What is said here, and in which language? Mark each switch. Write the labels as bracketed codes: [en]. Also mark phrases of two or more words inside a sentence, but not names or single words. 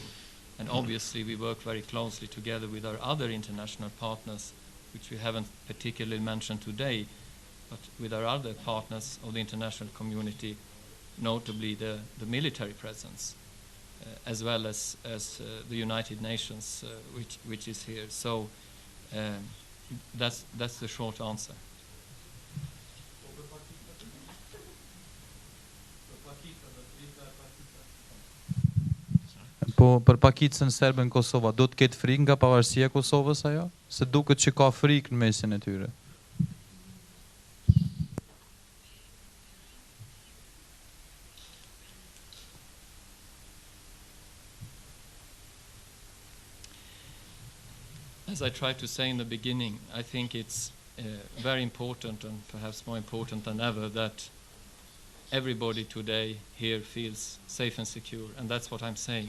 [en] And obviously we work very closely together with our other international partners, which we haven't particularly mentioned today, but with our other partners of the international community, notably the military presence, as well as the United Nations, which is here. So that's the short answer. [sq] Po për pakicën serbe në Kosova, do të ketë frikë nga pavarësia e Kosovës ajo? Se duket që ka frikë në mesin e tyre. [en] As I tried to say in the beginning, I think it's very important, and perhaps more important than ever, that everybody today here feels safe and secure, and that's what I'm saying.